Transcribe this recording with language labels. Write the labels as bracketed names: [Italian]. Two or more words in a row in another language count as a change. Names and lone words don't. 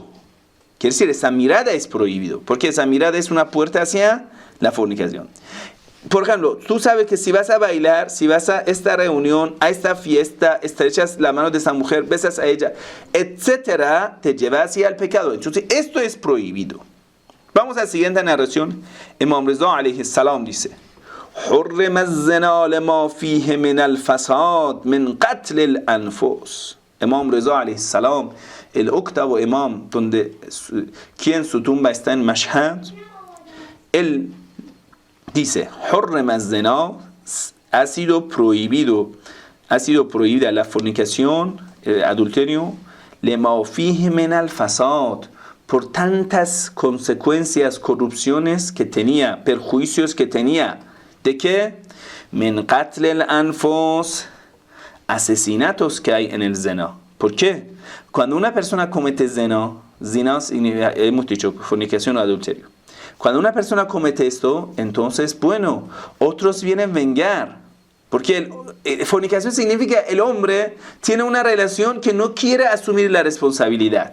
[Spanish] Quiere decir, esa mirada es prohibido, porque esa mirada es una puerta hacia la fornicación. Por ejemplo, tú sabes que si vas a bailar, si vas a esta reunión, a esta fiesta, estrechas la mano de esa mujer, besas a ella, etcétera, te lleva hacia el pecado. Entonces, esto es prohibido. Vamos a la siguiente narración. Imam Rizá [Arabic] عليه السلام [Spanish] dice: [Arabic] حرم الزنا لما فيه من الفساد من قتل الأنفس. [Spanish] Imam Rizá [Arabic] عليه السلام, [Spanish] el octavo imam, quien su tumba está en Mashhad, él dice: [Arabic] حرم الزنا, [Spanish] ha sido prohibida la fornicación, el adulterio, [Arabic] لما فيه من الفساد, [Spanish] por tantas consecuencias, corrupciones que tenía, perjuicios que tenía. ¿De qué? [Arabic] من قتل الأنفس, [Spanish] asesinatos que hay en el zina. ¿Por qué? Cuando una persona comete zina hemos dicho fornicación o adulterio. Cuando una persona comete esto, entonces, bueno, otros vienen a vengar. Porque fornicación significa el hombre tiene una relación que no quiere asumir la responsabilidad.